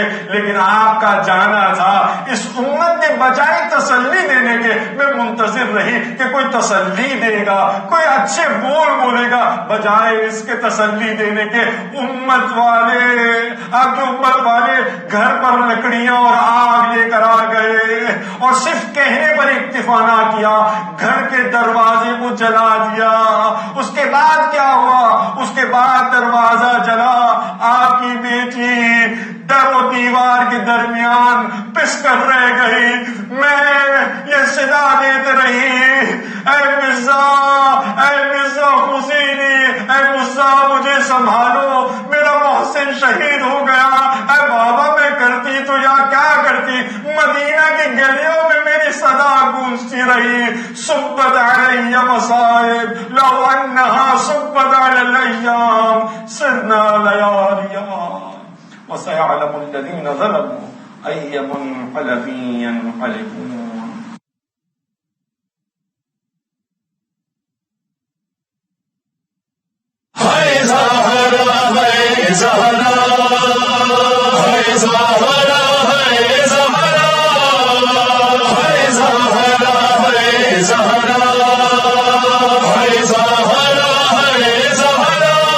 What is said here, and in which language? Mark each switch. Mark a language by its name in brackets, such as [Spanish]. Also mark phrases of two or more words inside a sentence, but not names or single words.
[Urdu] لیکن آپ کا جانا تھا، اس امت نے بجائے تسلی دینے کے، میں منتظر رہی کہ کوئی تسلی دے گا، کوئی اچھے بول بولے گا، بجائے اس کے تسلی دینے کے امت والے گھر پر لکڑیاں اور آگ لے کر آ گئے اور صرف کہنے پر اکتفا نہ کیا، گھر کے دروازے کو جلا دیا۔ اس کے بعد کیا ہوا؟ اس کے بعد دروازہ جلا، آپ کی بیٹی در و دیوار دیوار کے درمیان پس کر رہ گئی. میں یہ صدا دیتے رہی، اے مرزا، اے مرزا حسینی، اے مرزا مجھے سنبھالو، میرا محسن شہید ہو گیا. اے بابا میں کرتی تو یا کیا کرتی، مدینہ کی گلیوں میں میری صدا گونجتی رہی. [Arabic] صبت علی مصائب لو انہا صبت علی الیام سرنا لیالیا وسيعلم الذين ظلموا أي منقلب ينقلبون. [Urdu] ہے زہرا ہے زہرا ہے زہرا ہے زہرا ہے زہرا ہے زہرا ہے زہرا ہے زہرا.